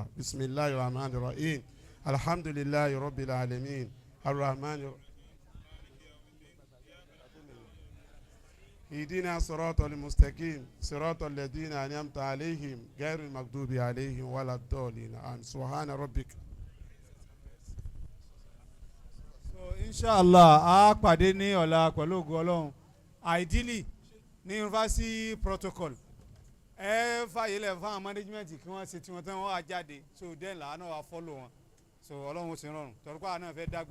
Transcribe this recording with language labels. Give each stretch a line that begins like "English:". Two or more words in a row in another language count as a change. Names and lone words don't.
Arabic: بسم الله الرحمن الرحيم الحمد لله رب العالمين الرحمن اهدنا صراط المستقيم صراط الذين أنعمت عليهم غير المغضوب عليهم ولا الضالين آمين. سبحان ربك.
Yoruba: inshallah a pàdé ní ọ̀la pẹ̀lú ògo Ọlọ́run ideally ní
English: university protocol
Yoruba: ẹ fàyè lẹ̀ fún àwọn management kí wọ́n ṣe tiwọn tán wọ́n á jáde
English: so then
Yoruba: làánà wà follow wọn so Ọlọ́run ó sì rọrùn torí pé àwọn náà fẹ́ dàgbà